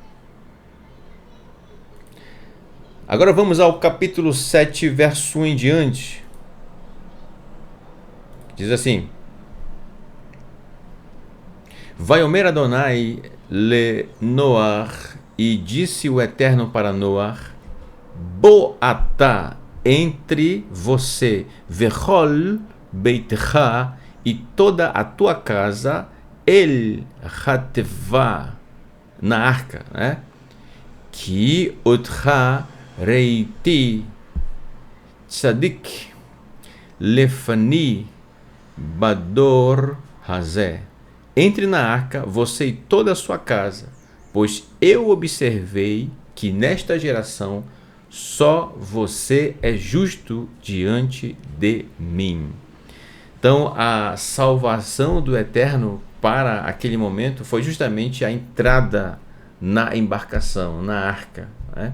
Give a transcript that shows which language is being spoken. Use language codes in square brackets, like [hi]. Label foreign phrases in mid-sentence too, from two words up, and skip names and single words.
[pt] Agora vamos ao capítulo 7, verso 1 em diante. Diz assim: [he] ויאמר אדני לנח, [pt] e disse o Eterno para Noé: [he] בא אתה, [pt] entre você, [he] וכל ביתך, [pt] e toda a tua casa, [he] אל התבה, [pt] na arca, né? [he] כי אתך ראיתי צדיק לפני בדור הזה. [pt] Entre na arca, você e toda a sua casa, pois eu observei que nesta geração só você é justo diante de mim. Então, a salvação do Eterno para aquele momento foi justamente a entrada na embarcação, na arca, né?